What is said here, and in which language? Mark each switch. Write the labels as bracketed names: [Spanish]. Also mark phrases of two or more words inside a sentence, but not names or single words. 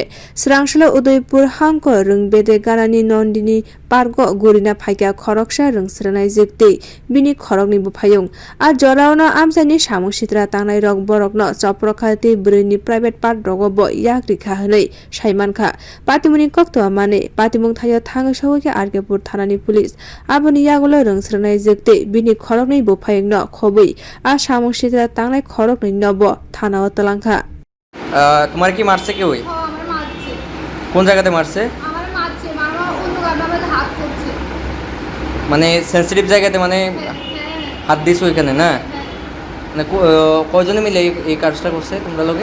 [Bodo] स्रांसलो उदयपुर हांको रोंबेदे गानानि नन्दिनी पार्क गुरिना फाइका खरकसा रोंस्रोंनाय जोगते बिनि खरकनि बुफायुं आ जरावनो आमसानि सामुसित्रा तांनाय रक बरकनो चप्रखाति ब्रैनि [English] private part [Bodo] रगबो याग्रि खाहनै साइमानखा पातिमुनि कक्तवा माने पातिमुं थायो थाङै सौके आरकेपुर थानानि पुलिस आबनि यागलो रोंस्रोंनाय जोगते बिनि खरकनि बुफायुंनो खबै आ सामुसित्रा तांनाय खरकनि नबो थाना तलांखा। [Bangla] তোমার কি মারছে কেউ? আমার মারছে। কোন জায়গাতে মারছে? আমার মারছে, মারবা অন্য গামলাতে হাত করছে। মানে সেনসিটিভ জায়গাতে মানে হাত দিছো এখানে না? মানে কয়জনে মিলে এই কাজটা করছে তোমরা লোকে?